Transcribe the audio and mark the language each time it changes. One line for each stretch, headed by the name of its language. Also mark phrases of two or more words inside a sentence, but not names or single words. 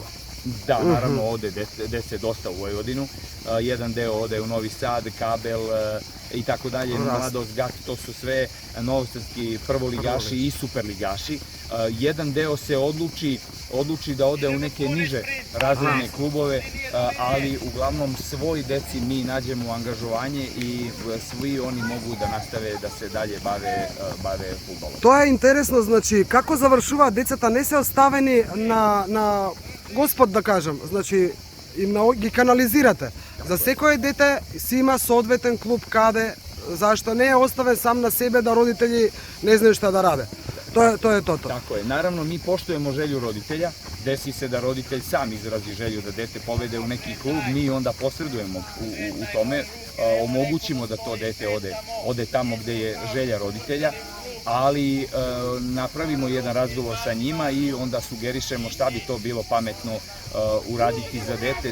Serbian: Da, naravno, ode dece dosta u Vojvodinu, jedan deo ode u Novi Sad, Kabel i tako dalje, Mladost, GAT, to su sve novosadski prvoligaši i superligaši. Jedan deo se odluči da ode u neke niže razredne klubove, ali uglavnom svoj deci mi nađemo angažovanje i svi oni mogu da nastave da se dalje bave fudbalom.
Macedonian: Тоа е интересно, значи како завршуваат децата, не се оставени на Господ, да кажем, значи ги канализирате. За секое дете си има соодветен клуб каде, зашто не е оставен сам на себе да родители не знаат што да раде. Тоа е тото.
Serbian: Tako je. Naravno, mi poštujemo želju roditelja. Desi se da roditelj sam izrazi želju da dete povede u neki klub, mi onda posredujemo u tome, omogućimo da to dete ode tamo gde je želja roditelja, ali napravimo jedan razgovor sa njima i onda sugerišemo šta bi to bilo pametno uraditi za dete.